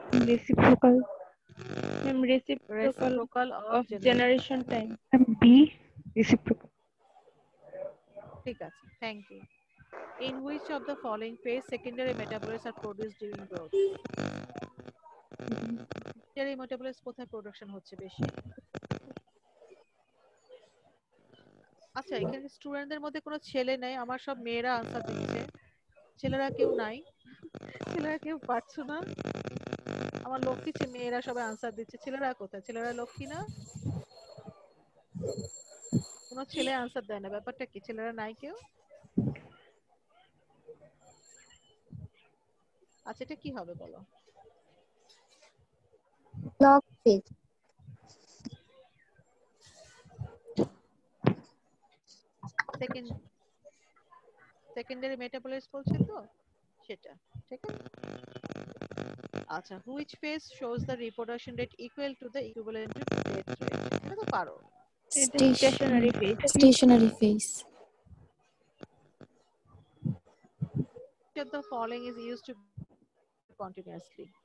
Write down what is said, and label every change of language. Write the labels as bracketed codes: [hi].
[en] Reciprocal. Ma'am, reciprocal Reciprocal of generation time. B. Reciprocal. [bn] ঠিক আছে, thank you. [en] In which of the following phase secondary metabolites are produced during growth? [bn] secondary metabolites কোথায় production হচ্ছে বেশি? আচ্ছা, এখানে স্টুডেন্টদের মধ্যে কোনো ছেলে নাই, আমার সব মেয়েরা আনসার দিচ্ছে, ছেলেরা কেউ নাই, ছেলেরা কেউ পারছো না, আমার লক্ষ্মী মেয়েরা সবাই আনসার দিচ্ছে, ছেলেরা কোথায়? ছেলেরা লক্ষ্মী না, কোনো ছেলে আনসার দেয় না, ব্যাপারটা কি? ছেলেরা নাই কেউ? আচ্ছা, এটা কি হবে বলো? [en] Log phase. [bn] সেকেন্ডারি মেটাবলিটস বলছে তো সেটা, ঠিক আছে। [en] আচ্ছা, which phase shows the reproduction rate equal to the equivalent to death rate? [bn] এটা তো পারো। [en] Stationary phase. Stationary phase. Which of the following is used to continuously?